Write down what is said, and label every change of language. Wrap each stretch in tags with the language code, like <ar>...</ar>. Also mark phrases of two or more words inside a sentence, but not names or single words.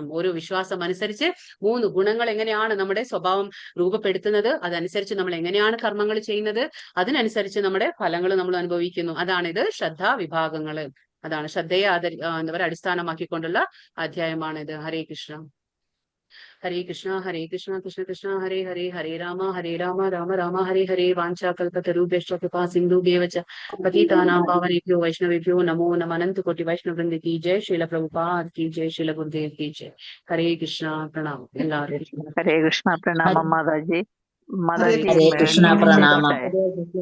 <ml>ഒരു വിശ്വാസം അനുസരിച്ച് 3 ഗുണങ്ങൾ എങ്ങനെയാണ് നമ്മുടെ സ്വഭാവം രൂപപ്പെടുത്തുന്നത്, അതനുസരിച്ച് നമ്മൾ എങ്ങനെയാണ് കർമ്മങ്ങൾ ചെയ്യുന്നത്, അതിനനുസരിച്ച് നമ്മുടെ ഫലങ്ങൾ നമ്മൾ അനുഭവിക്കുന്നു. അതാണിത് ശ്രദ്ധാവിഭാഗങ്ങള്. അതാണ് ശ്രദ്ധയെ എന്താ പറയുക അടിസ്ഥാനമാക്കിക്കൊണ്ടുള്ള അധ്യായമാണിത്.</ml> <sa>ഹരേ കൃഷ്ണ. ഹരേ കൃഷ്ണ ഹരേ കൃഷ്ണ കൃഷ്ണ കൃഷ്ണ ഹരേ ഹരേ, ഹരേ രാമ രാമ രാമ ഹരേ ഹരേ. വാഞ്ചാകൽപതരുഭ്യശ്ച കൃപാ സിന്ധുഭ്യേവ ച പതിതാനാം പാവനേഭ്യോ വൈഷ്ണവേഭ്യോ നമോ നമഃ.</sa> <hi>അനंत कोटि वैष्णव वृंद की जय, श्रील प्रभुपाद की जय, श्रील गुरुदेव की जय. हरे कृष्णा प्रणाम.</hi> <ml>എല്ലാവരും ഹരേ കൃഷ്ണ പ്രണാമം മാതാജി. ഹരേ കൃഷ്ണ പ്രണാമം.</ml>